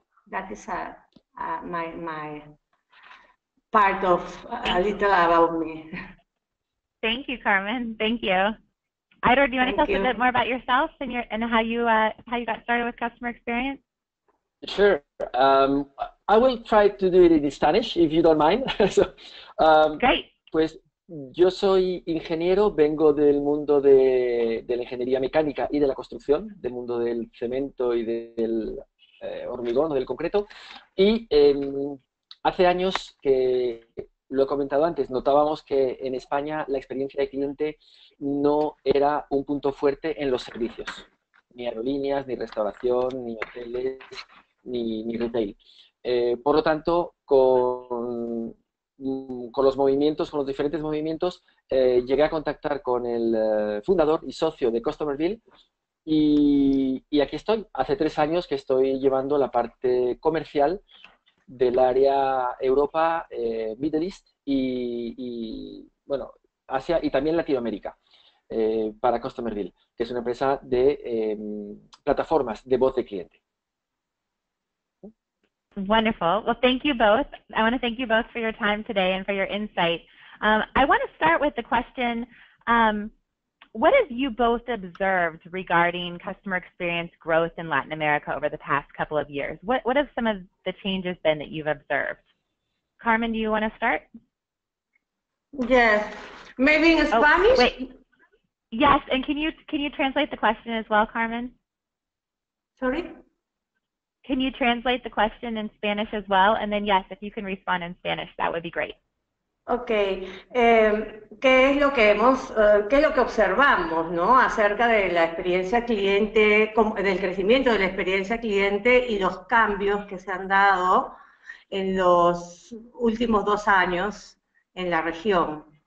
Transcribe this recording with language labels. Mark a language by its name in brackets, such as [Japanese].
[English] That is my part of a little about me. Thank you, Carmen. Thank you. Aitor, do you want to tell us a bit more about yourself and how you got started with customer experience? Sure. I will try to do it in Spanish, if you don't mind. Great. [Spanish] Pues yo soy ingeniero, vengo del mundo de la ingeniería mecánica y de la construcción, del mundo del cemento y del hormigón o del concreto, y hace años que, lo he comentado antes, notábamos que en España la experiencia de cliente no era un punto fuerte en los servicios, ni aerolíneas, ni restauración, ni hoteles, ni retail. Por lo tanto, con los movimientos, con los diferentes movimientos, llegué a contactar con el fundador y socio de Customerville y aquí estoy. Hace 3 años que estoy llevando la parte comercial del área Europa, Middle East y bueno, Asia y también Latinoamérica para Customerville, que es una empresa de plataformas de voz de cliente. [English] Wonderful. Well, thank you both. I want to thank you both for your time today and for your insight. I want to start with the question, what have you both observed regarding customer experience growth in Latin America over the past couple of years? What have some of the changes been that you've observed? Carmen, do you want to start? Yes. Maybe in Spanish? Wait. Yes, and can you translate the question as well, Carmen? Sorry? Can you translate the question in Spanish as well? And then, yes, if you can respond in Spanish, that would be great. Okay. [Spanish] ¿Qué es lo que observamos, ¿no? Acerca de la experiencia cliente, del crecimiento de la experiencia cliente y los cambios que se han dado en los últimos 2 años en la región.